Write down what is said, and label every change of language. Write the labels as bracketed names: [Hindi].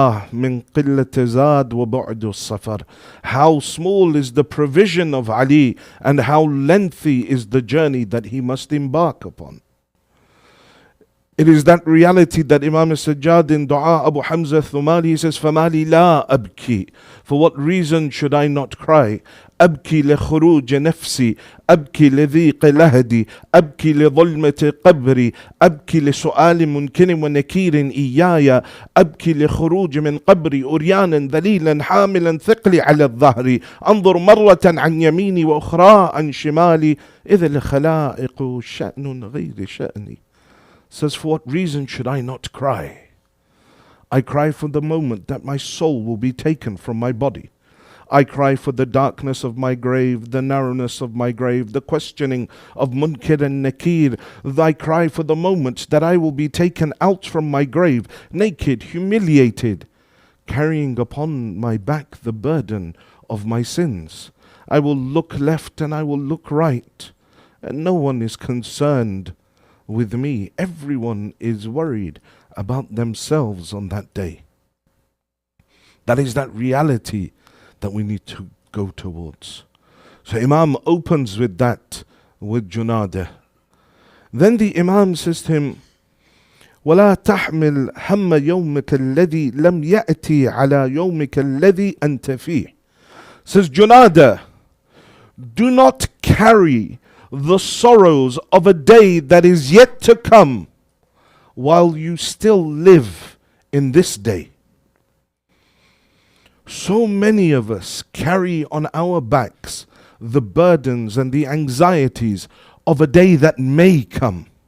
[English] Min qillat zad wa bu'du safar. How small is the provision of Ali, and how lengthy is the journey that he must embark upon. It is that reality that Imam al-Sajjad in Dua Abu Hamza Thumali, he says, [Arabic] فَمَا لِي لَا أَبْكِي. [English] For what reason should I not cry? [Arabic] أبكي لخروج نفسي أبكي لضيق لهدي أبكي لظلمة قبري أبكي لسؤال منكر ونكير إياي أبكي لخروج من قبري أريانا ذليلا حاملا ثقلي على الظهر أنظر مرة عن يميني وأخرى عن شمالي إذا الخلائق شأن غير شأني. [English] Says, for what reason should I not cry? I cry for the moment that my soul will be taken from my body. I cry for the darkness of my grave, the narrowness of my grave, the questioning of Munkir and Nakir. I cry for the moment that I will be taken out from my grave, naked, humiliated, carrying upon my back the burden of my sins. I will look left and I will look right, and no one is concerned with me. Everyone is worried about themselves on that day. That is that reality that we need to go towards. So Imam opens with that, with Junadah. Then the Imam says to him, [Arabic] وَلَا تَحْمِلْ هَمَّ يَوْمِكَ الَّذِي لَمْ يَأْتِي عَلَى يَوْمِكَ الَّذِي أَنْتَ فِيهِ. [English] Says Junadah, do not carry the sorrows of a day that is yet to come while you still live in this day. So many of us carry on our backs the burdens and the anxieties of a day that may come.